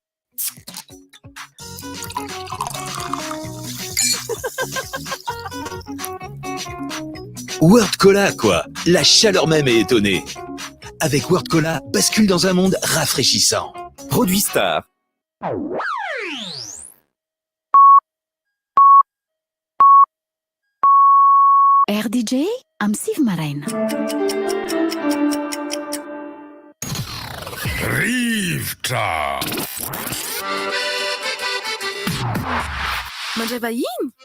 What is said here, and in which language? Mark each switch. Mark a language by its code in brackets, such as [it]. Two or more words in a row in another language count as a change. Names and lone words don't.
[fr] World Cola quoi, la chaleur même est étonnée. Avec World Cola, bascule dans un monde rafraîchissant. Produit Star. [mg] RDJ am Siv Maraina. Rivotra. Mandray vahiny?